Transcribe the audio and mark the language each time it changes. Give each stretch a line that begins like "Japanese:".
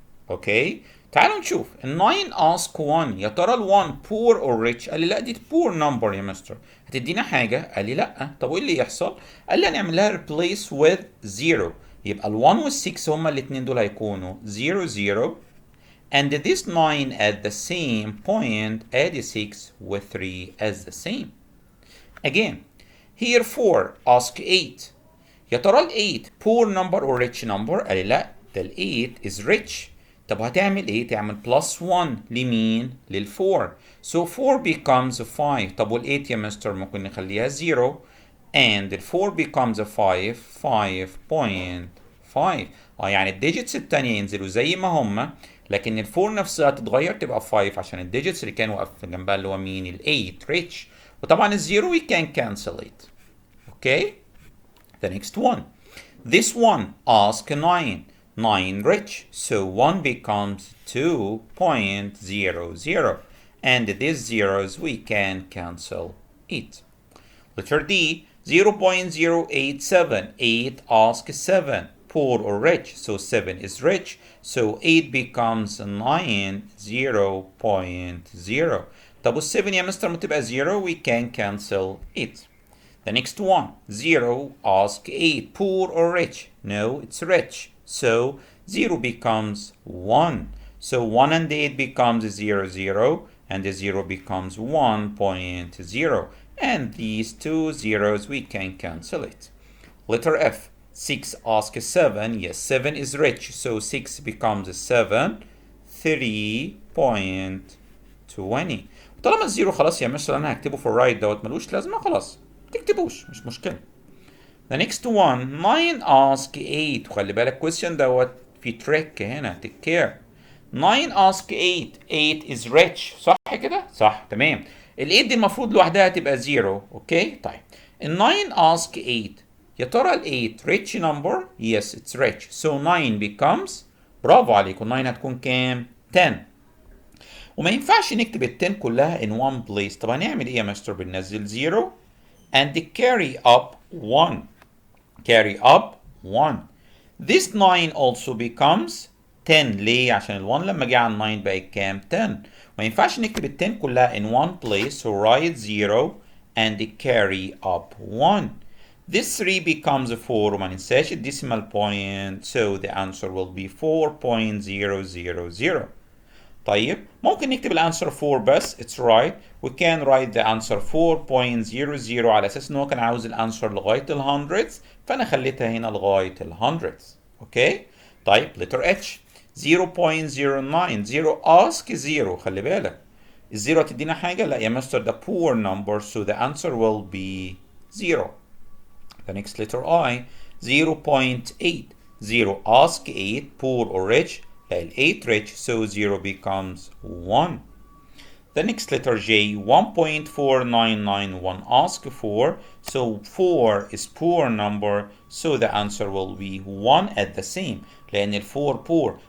Arabic: اوكي، تعالوا نشوف ال 9 ask 1 يا ترى ال 1
English: poor or rich؟
Arabic: قال لي لا دي
English: poor number
Arabic: يا مستر، هتدينا حاجة؟ قال لي لا. طب وايه اللي يحصل؟ قال لي هنعمل لها
English: replace with 0،
Arabic: يبقى ال 1 وال 6 هما الاثنين دول هيكونوا 0 0
English: and this 9 at the same point
Arabic: ادي 6 و 3
English: as the same. Again here 4 ask 8
Arabic: يا ترى ال 8
English: poor number or rich number؟
Arabic: قال لي لا ده ال 8
English: is rich.
Arabic: طب هتعمل ايه؟ تعمل
English: plus 1
Arabic: لمين؟ لل 4.
English: So 4 becomes 5.
Arabic: طب وال 8 يا مستر ممكن نخليها 0 and ال 4
English: becomes 5 5.5.
Arabic: يعني الديجيتس التانية ينزلوا زي ما هما، لكن ال 4 نفسها تتغير تبقى 5 عشان الديجيتس اللي كانوا واقف جنبها اللي هو مين؟ ال 8
English: rich.
Arabic: وطبعا ال 0
English: we can cancel it. Okay? The next one. This one ask 9. 9 rich. So 1 becomes 2.00. And these zeros we can cancel it. Letter D. 0.087. 8 ask 7. poor or rich. So 7 is rich. So 8 becomes 9, 0.0.
Arabic: طب وال 7 يا مستر ما تبقى 0
English: we can cancel it. The next one, 0, ask 8, poor or rich? No, it's rich. So 0 becomes 1. So 1 and 8 becomes 0, 0, and the 0 becomes 1.0. And these two zeros, we can cancel it. Letter F, 6, ask 7. Yes, 7 is rich. So 6 becomes 7, 3.20.
Arabic: طالما الزيرو خلاص يا مستر انا هكتبه في الرايت دوت ملوش لازمه خلاص تكتبوش مش مشكله.
English: The next one 9 ask 8
Arabic: وخلي بالك
English: question دوت في trick هنا take care. 9 ask 8 8 is rich
Arabic: صح كده؟ صح تمام. ال 8 دي المفروض لوحدها تبقى 0 اوكي طيب. ال 9 ask 8 يا ترى ال 8
English: rich number؟ yes it's rich so 9 becomes
Arabic: برافو عليكم 9 هتكون كام؟ 10. وما ينفعش نكتب ال 10 كلها
English: in one place.
Arabic: طب هنعمل ايه يا مستر؟ بننزل 0
English: and carry up 1. Carry up 1. This 9 also becomes 10.
Arabic: ليه؟ عشان ال 1 لما جه على ال 9 بقت كام؟ 10. ما ينفعش نكتب ال 10 كلها
English: in one place so write 0 and carry up 1. This 3 becomes 4
Arabic: وما ننساش ال
English: decimal point so the answer will be 4.000.
Arabic: طيب ممكن نكتب الانسر 4 بس
English: it's right we can write the answer 4.00
Arabic: على اساس ان هو كان عاوز الانسر لغايه ال hundreds فانا خليتها هنا لغايه ال hundreds اوكي طيب letter H 0.09 0 ask 0 خلي بالك الزيرو هتدينا حاجه لا يا مستر ده poor number
English: so the answer will be 0. The next letter I 0.8 0 ask 8 poor or rich ال 8 rich so 0 becomes 1. The next letter J 1.4991 ask 4 so 4 is poor number so the answer will be 1 at the same
Arabic: لأن ال 4
English: poor.